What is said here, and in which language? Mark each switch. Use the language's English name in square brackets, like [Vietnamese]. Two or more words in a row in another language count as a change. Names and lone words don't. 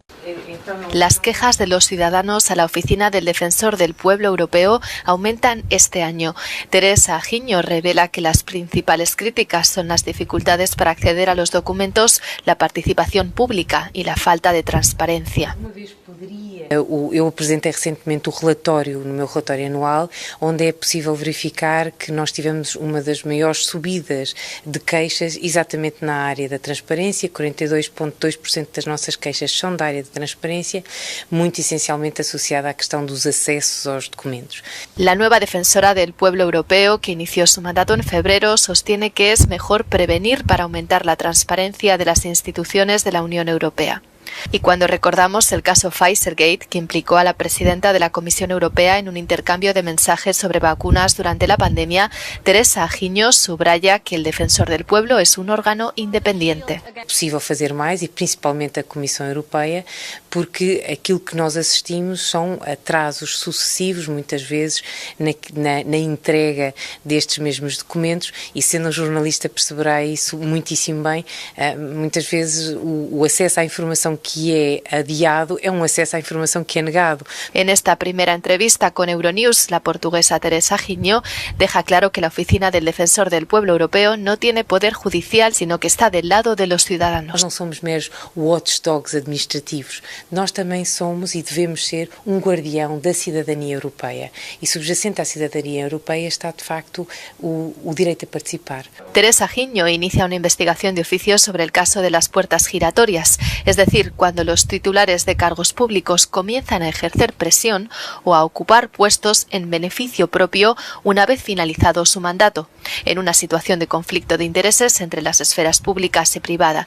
[Spanish] Las quejas de los ciudadanos a la Oficina del Defensor del Pueblo Europeo aumentan este año. Teresa Ajiño revela que las principales críticas son las dificultades para acceder a los documentos, la participación pública y la falta de transparencia. [Portuguese] Eu apresentei recentemente o relatório, no meu relatório anual, onde é possível verificar que nós tivemos uma das maiores subidas de queixas exatamente na área da transparência. 42,2% das nossas queixas são da área de transparência, muito essencialmente associada à questão dos acessos aos documentos. [Spanish] La nueva defensora del pueblo europeo, que inició su mandato en febrero, sostiene que es mejor prevenir para aumentar la transparencia de las instituciones de la Unión Europea. Y cuando recordamos el caso Pfizergate, que implicó a la presidenta de la Comisión Europea en un intercambio de mensajes sobre vacunas durante la pandemia, Teresa Ajiño subraya que el Defensor del Pueblo es un órgano independiente. [Portuguese] É possível fazer mais, e principalmente a Comissão Europeia, porque aquilo que nós assistimos são atrasos sucessivos, muitas vezes, na entrega destes mesmos documentos, e sendo um jornalista perceberá isso muitíssimo bem. Muitas vezes o acesso à informação que é adiado é acesso à informação que é negado. [Spanish] En esta primera entrevista con Euronews, la portuguesa Teresa Ajiño deja claro que la Oficina del Defensor del Pueblo Europeo no tiene poder judicial, sino que está del lado de los ciudadanos. [Portuguese] Nós não somos meros watchdogs administrativos, nós também somos e devemos ser guardião da cidadania europeia. E subjacente à cidadania europeia está, de facto, o direito a participar. [Spanish] Teresa Ajiño inicia una investigación de oficio sobre el caso de las puertas giratorias, es decir, decir, cuando los titulares de cargos públicos comienzan a ejercer presión o a ocupar puestos en beneficio propio una vez finalizado su mandato, en una situación de conflicto de intereses entre las esferas públicas y privadas.